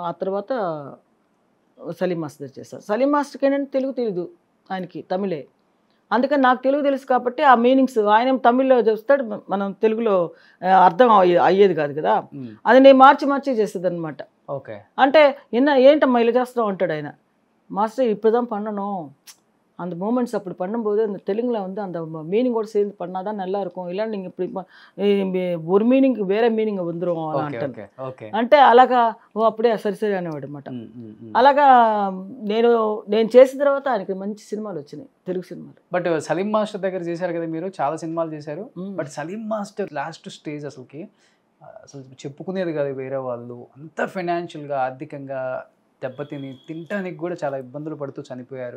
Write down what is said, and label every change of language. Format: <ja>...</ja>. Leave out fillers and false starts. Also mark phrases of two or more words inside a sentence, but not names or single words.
<te>ఆ తర్వాత సలీం మాస్టర్ దగ్గర చేశాను. సలీం మాస్టర్కి ఏంటంటే తెలుగు తెలీదు, ఆయనకి తమిళే. అందుకని నాకు తెలుగు తెలుసు కాబట్టి ఆ మీనింగ్స్ ఆయన తమిళ్లో చూస్తాడు, మనం తెలుగులో అర్థం అయ్యేది కాదు కదా, అది నేను మార్చి చేసేది అనమాట. ఓకే. అంటే ఏంటమ్మా ఇలా చేస్తావు అంటాడు ఆయన.</te> <ta>மாஸ்டர் இப்போ தான் பண்ணணும், அந்த மூமெண்ட்ஸ் அப்படி பண்ணும்போது அந்த தெலுங்கில் வந்து அந்த மீனிங்கோடு சேர்ந்து பண்ணால் தான் நல்லா இருக்கும், இல்லை நீங்கள் இப்படி ஒரு మీనింగ్ వేరే మీనింగ్ வந்துடும்</ta> <te>అలా అంటాను. అంటే అలాగా అప్పుడే సరి అనేవాడు అనమాట. అలాగా నేను చేసిన తర్వాత ఆయనకి మంచి సినిమాలు వచ్చినాయి, తెలుగు సినిమాలు. బట్ సలీం మాస్టర్ దగ్గర చేశారు కదా మీరు, చాలా సినిమాలు చేశారు. బట్ సలీం మాస్టర్</te> <en>last stage</en> <te>అసలు చెప్పుకునేది కాదు వేరే వాళ్ళు, అంత ఫైనాన్షియల్గా ఆర్థికంగా దెబ్బతిని తినడానికి కూడా చాలా ఇబ్బందులు పడుతూ చనిపోయారు.</te>